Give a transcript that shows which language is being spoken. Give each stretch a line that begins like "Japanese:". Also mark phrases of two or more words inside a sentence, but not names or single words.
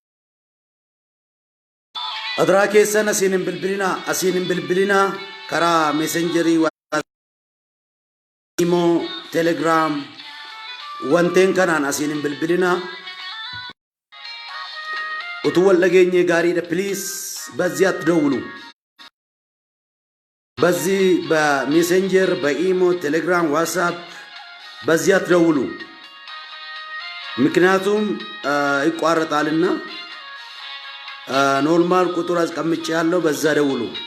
Oromo: Adraa keessan asiin hin bilbilinaa karaa meesenjerii, imo, telegram, wanteen kanaan asiin hin bilbilinaa. Utuu wal dhageenye gaariidha.
Amharic: Please በዚህ አትደውሉ። በዚህ በሜሴንጀር በኢሞ ቴሌግራም ዋትስአፕ በዚህ አትደውሉ። ምክንያቱም ይቋረጣልና ኖርማል ቁጥር አስቀምጬ ያለው በዛ ደውሉ።